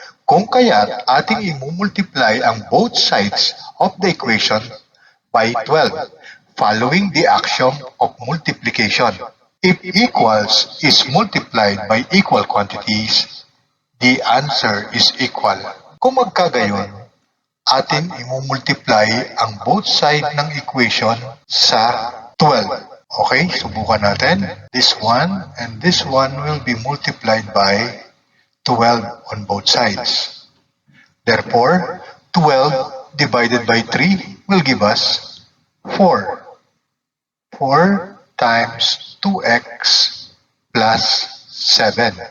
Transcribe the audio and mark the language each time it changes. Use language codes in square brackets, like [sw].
[tl] Kung kaya't ating imumultiply ang [en] both sides of the equation by 12, following the axiom of multiplication. If equals is multiplied by equal quantities, the answer is equal. [tl] Kung magkagayon, atin imumultiply ang [en] both side [tl] ng equation sa 12. Okay, subukan natin. [en] This one and this one will be multiplied by 12 on both sides. Therefore, 12 divided by 3 will give us 4. 4 times 2x plus 7.